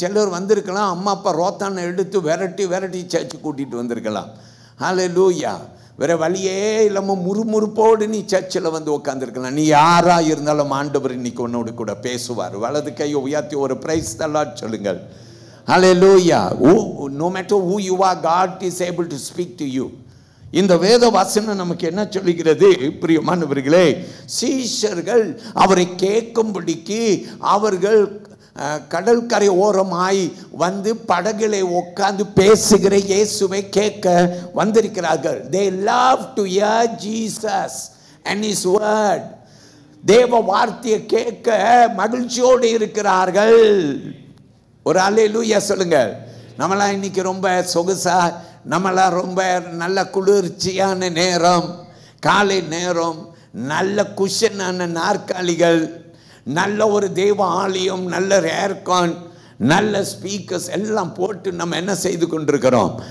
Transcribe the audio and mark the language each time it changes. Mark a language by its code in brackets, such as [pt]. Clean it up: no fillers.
[ta] சிலர் வந்திருக்கலாம், அம்மா அப்பா ரோத்தானை எடுத்து விரட்டி சர்ச்சுக்கு கூட்டிகிட்டு வந்திருக்கலாம். ஹல்லேலூயா. வேற வழியே இல்லாமல் முறுமுறுப்போடு நீ சர்ச்சில் வந்து உட்காந்துருக்கலாம். நீ யாராக இருந்தாலும் ஆண்டவர் இன்னைக்கு உன்னோடு கூட பேசுவார். வலது கையை உயர்த்தி ஒரு பிரைஸ் தல்லாட் சொல்லுங்கள். [en] Hallelujah. No matter who you are, God is able to speak to you. [ta] இந்த வேத வசனம் நமக்கு என்ன சொல்லுகிறது? பிரியமானவர்களே, சீஷர்கள் அவரை கேட்கும்படிக்கு அவர்கள் கடற்கரை ஓரமாய் வந்து படகிலே உட்கார்ந்து பேசுகிற இயேசுவை கேட்க வந்திருக்கிறார்கள். [en] They love to hear Jesus and his word. [ta] தேவ வார்த்தையை கேட்க மகிழ்ச்சியோடு இருக்கிறார்கள். ஒரு அல்லேலூயா சொல்லுங்க. நம்மளாம் இன்னைக்கு ரொம்ப சொகுசா, நம்மளாம் ரொம்ப நல்ல குளிர்ச்சியான நேரம், காலை நேரம், நல்ல குஷனான நாற்காலிகள், நல்ல ஒரு தேவ ஆலயம், நல்ல ஏர்கான், நல்ல ஸ்பீக்கர்ஸ் எல்லாம் போட்டு நம்ம என்ன செய்து கொண்டிருக்கிறோம்?